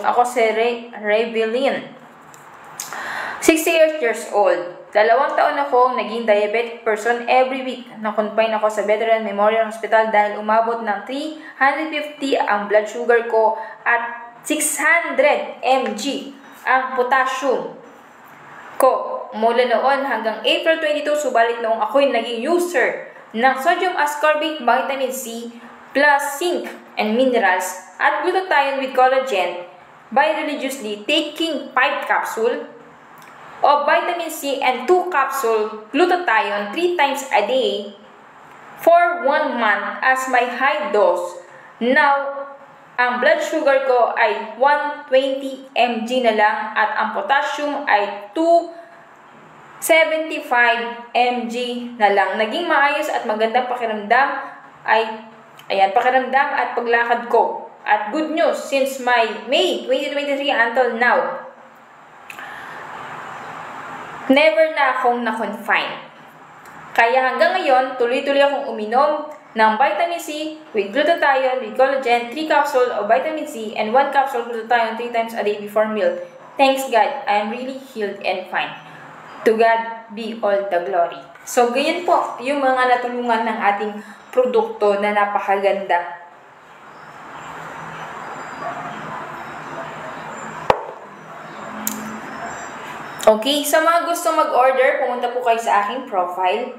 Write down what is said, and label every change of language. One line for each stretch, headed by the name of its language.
Filipino: Ako si Revelyn,
English: 68 years old.
Filipino: 2 taon akong naging
English: diabetic person every week.
Filipino: Na-confine ako sa Veteran Memorial Hospital dahil umabot ng 350 ang blood sugar ko at 600 mg ang potassium ko. Mula noon hanggang April 22, subalit noong ako'y naging user ng
English: sodium ascorbate, vitamin C, plus zinc and minerals at glutathione with collagen by religiously taking 5 capsule of vitamin C and 2 capsule glutathione 3 times a day for 1 month as my high dose. Now,
Filipino: ang blood sugar ko ay 120 mg na lang at ang potassium ay 275 mg na lang. Naging maayos at magandang pakiramdam ay, ayan, pakiramdam at paglakad ko.
English: At good news, since May 2023 until now, never
Filipino: na akong na-confine. Kaya hanggang ngayon, tuloy-tuloy akong uminom ng
English: vitamin C with glutathione, with collagen, 3 capsule of vitamin C, and 1 capsule glutathione 3 times a day before meal. Thanks God, I am really healed and fine. To God be all the glory.
Filipino: So, ganyan po yung mga natulungan ng ating produkto na napakaganda. Okay, sa mga gusto mag-order, pumunta po kayo sa aking profile.